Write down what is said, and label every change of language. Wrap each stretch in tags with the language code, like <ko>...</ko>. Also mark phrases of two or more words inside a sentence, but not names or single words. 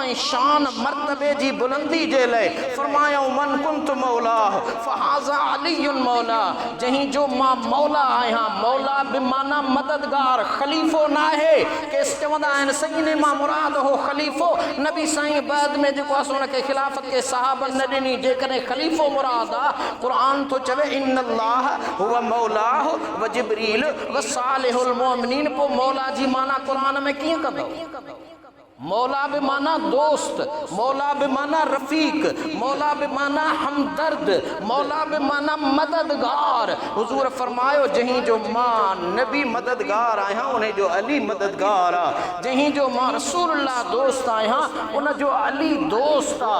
<sd>ऐं शान मर्तबे जी बुलंदी जे लाइ फरमायो</sd> <ar>من كنت مولا فهذا علي مولا</ar> <sd>जहीं जो मां मौला आहियां मौला बिमाना मददगार खलीफ़ो न आहे केस चवंदा आहिनि सही मां मुराद हो खलीफ़ो नबी साईं बाद में जेको आहे उनखे खिलाफ़त के सहाबन न ॾिनी जेकॾहिं खलीफ़ो मुराद आहे क़ुरान थो चवे</sd> <ar>إن الله هو مولاه و جبريل و صالح المؤمنين</ar> <sd>पोइ मौला जी माना क़ुरान में कीअं कंदो मौला बे माना दोस्त, मौला बे माना रफीक, मौला बे माना हमदर्द, मौला बे माना मददगार। हुजूर फरमायो जहीं जो मां नबी मददगार आया उन्हें जो अली मददगार आ, जहीं जो मां रसूलुल्लाह दोस्त आया उन जो अली दोस्त आ।</sd>